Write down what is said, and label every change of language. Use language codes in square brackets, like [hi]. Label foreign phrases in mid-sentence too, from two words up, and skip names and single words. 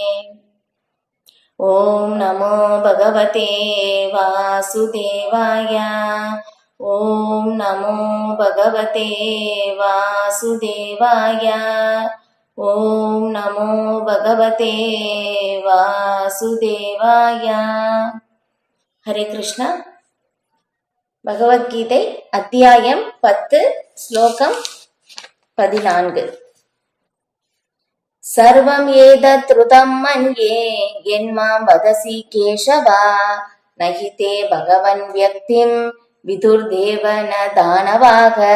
[sa] ओम नमो भगवते वासुदेवाय ओम नमो भगवते वासुदेवाय ओम नमो भगवते वासुदेवाय। हरे कृष्ण। [ta] பகவத்கீதை அத்தியாயம் 10 ஸ்லோகம் 14. [sa] सर्वम् एतत् ऋतं मन्ये यन्मां वदसि केशव नहि ते भगवन् व्यक्तिं विदुर्देवा न दानवाः.